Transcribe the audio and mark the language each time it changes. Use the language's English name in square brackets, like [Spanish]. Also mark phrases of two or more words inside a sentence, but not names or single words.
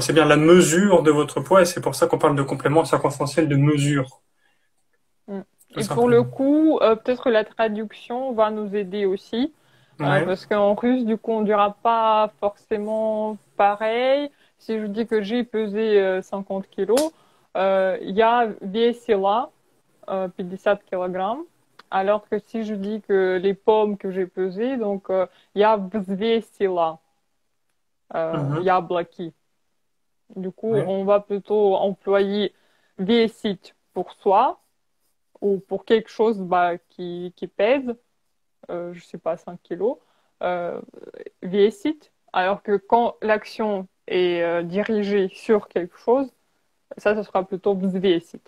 [French] C'est bien la mesure de votre poids et c'est pour ça qu'on parle de complément circonstanciel de mesure, Mm. tout Et pour le simplement. coup, peut-être que la traduction va nous aider aussi, Ouais. parce qu'en russe, du coup, on dira pas forcément pareil. Si je dis que j'ai pesé 50 kilos, [Russian] я весила 50 килограмм, [French] alors que si je dis que les pommes que j'ai pesées, donc [Russian] я взвесила Mhm. яблоки. [French] Du coup, Ouais. on va plutôt employer весить pour soi ou pour quelque chose bah, qui pèse, je sais pas, 5 kilos, euh, весить, alors que quand l'action est dirigée sur quelque chose, ça sera plutôt взвесить.